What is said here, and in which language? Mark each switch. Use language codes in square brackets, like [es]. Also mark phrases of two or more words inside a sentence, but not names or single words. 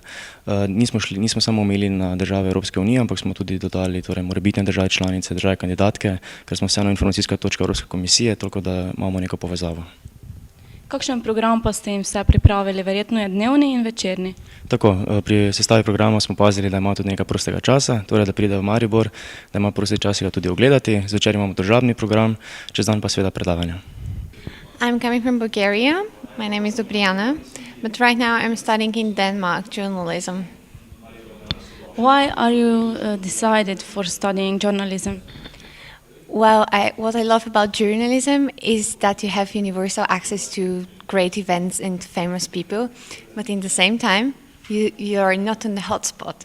[sl] Nismo samo omejili na države Evropske unije, ampak smo tudi dodali morebitne države članice, države kandidatke, ker smo vseeno informacijska točka Evropske komisije, toliko da imamo neko povezavo. Kakšen program pa ste jim vse pripravili? Verjetno je dnevni in večerni. Tako, pri sestavi programa smo pazili, da ima tudi nekaj prostega časa, torej da pride v Maribor, da ima prosti čas ga tudi ogledati. Zvečer imamo družabni program, čez dan pa seveda predavanja. [en] I'm coming from Bulgaria. My name is Dobrijana, but right now I'm studying in Denmark journalism. Why are you decided for studying journalism? Well, what I love about journalism is that you have universal access to great events and famous people, but in the same time, you are not on the hotspot.